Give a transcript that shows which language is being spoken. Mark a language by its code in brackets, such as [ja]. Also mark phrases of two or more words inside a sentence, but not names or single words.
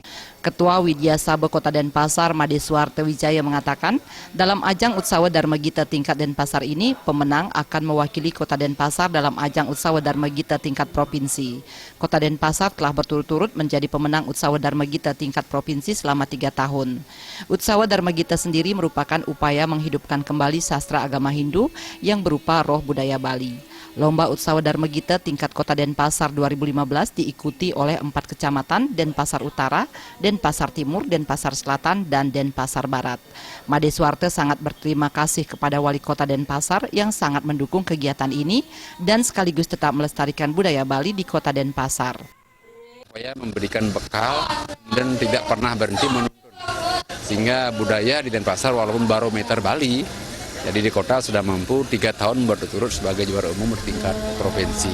[id] Ketua Widya Sabha Kota Denpasar Made Suwarte Wijaya mengatakan, dalam ajang Utsawa Dharma Gita tingkat Denpasar ini, pemenang akan mewakili Kota Denpasar dalam ajang Utsawa Dharma Gita tingkat provinsi. Kota Denpasar telah berturut-turut menjadi pemenang Utsawa Dharma Gita tingkat provinsi selama 3 tahun. Utsawa Dharma Gita sendiri merupakan upaya menghidupkan kembali sastra agama Hindu yang berupa roh budaya Bali. Lomba Utsawa Dharma Gita tingkat Kota Denpasar 2015 diikuti oleh 4 kecamatan: Denpasar Utara, Denpasar Timur, Denpasar Selatan, dan Denpasar Barat. Made Suwarte sangat berterima kasih kepada Wali Kota Denpasar yang sangat mendukung kegiatan ini dan sekaligus tetap melestarikan budaya Bali di Kota Denpasar. Supaya memberikan bekal dan tidak pernah berhenti menuntun, sehingga budaya di Denpasar walaupun barometer Bali, jadi di kota sudah mampu 3 tahun berturut-turut sebagai juara umum bertingkat provinsi.